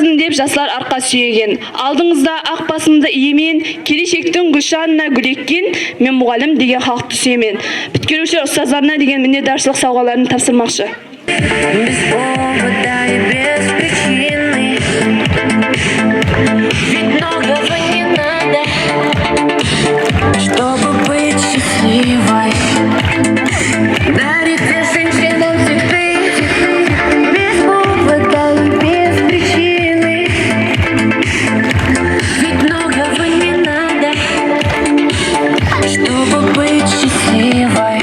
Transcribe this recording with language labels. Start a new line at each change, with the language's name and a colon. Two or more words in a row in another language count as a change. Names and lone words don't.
Kazakh: көп жаслар арқа сүйеген. Алдыңызда ақ басымды иемен, келешектің гүлшанына гүл еккен, мен мұғалім деген халықты сүйемен. Бүткерушілер ұстаздарына деген міннетдаршылық сауғаларын тапсырмақшы.
Russian: Без повода и без причины, ведь многого не надо, чтобы быть счастливой. Дарить женщинам цветы, без повода и без причины, ведь многого не надо, чтобы быть счастливой.